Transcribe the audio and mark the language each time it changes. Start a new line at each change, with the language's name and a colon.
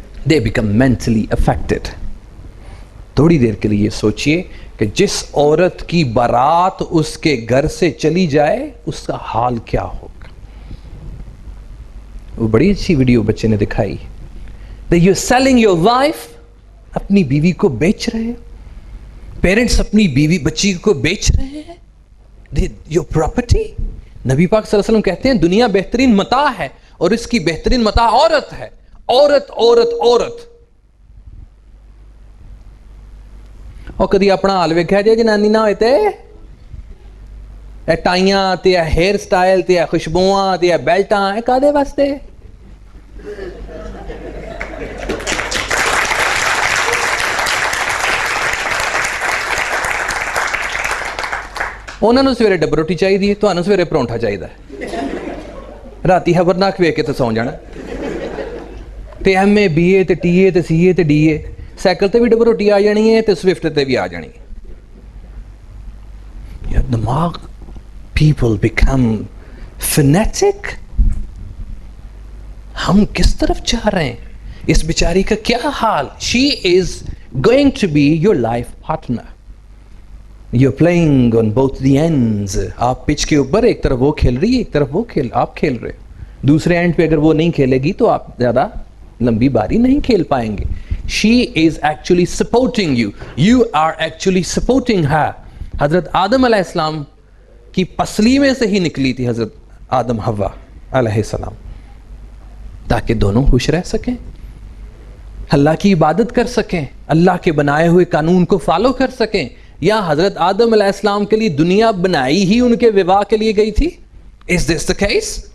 English: They become mentally affected.
Urdu: تھوڑی دیر کے لیے سوچئے کہ جس عورت کی بارات اس کے گھر سے چلی جائے اس کا حال کیا ہوگا. وہ بڑی اچھی ویڈیو بچے نے دکھائی.
English: That you're selling your wife,
Urdu: اپنی بیوی کو بیچ رہے ہیں. پیرنٹس اپنی بیوی بچی کو بیچ رہے ہیں.
English: Your property.
Urdu: نبی پاک صلی اللہ علیہ وسلم کہتے ہیں دنیا بہترین متاع ہے اور اس کی بہترین متاع عورت ہے. عورت عورت عورت.
Punjabi: اور کدی اپنا حال ویکھیا جے جنانی نہ ہوئے تے اے ٹائیاں تے اے ہیئر سٹائل تے اے خوشبوواں تے اے بیلٹاں اے کادے واسطے. انہوں نے سویرے ڈب روٹی چاہیے تو انہوں سویرے پرونٹھا چاہیے. راتی خبرناک ویکھ کے تو سو جانا. تے ایم اے بی اے تے ٹی اے تے سی اے تے ڈی اے. سائیکل تے بھی ڈب روٹی آ جانی ہے تے سوئفٹ تے بھی آ جانی ہے.
English: دماغ people become fanatic.
Urdu: ہم کس طرف چاہ رہے ہیں؟ اس بیچاری کا کیا حال؟
English: She is going to be your life partner. You're playing on both the ends.
Urdu: آپ پچ کے اوپر ایک طرف وہ کھیل رہی ہے ایک طرف وہ آپ کھیل رہے. دوسرے اینڈ پہ اگر وہ نہیں کھیلے گی تو آپ زیادہ لمبی باری نہیں کھیل پائیں گے.
English: She is actually supporting you. You are actually supporting her.
Urdu: حضرت آدم علیہ السلام کی پسلی میں سے ہی نکلی تھی حضرت آدم حوا علیہ السلام تاکہ دونوں خوش رہ سکیں, اللہ کی عبادت کر سکیں, اللہ کے بنائے ہوئے قانون کو فالو کر سکیں. یا حضرت آدم علیہ السلام کے لیے دنیا بنائی ہی ان کے وواہ کے لیے گئی تھی؟
English: Is this the case?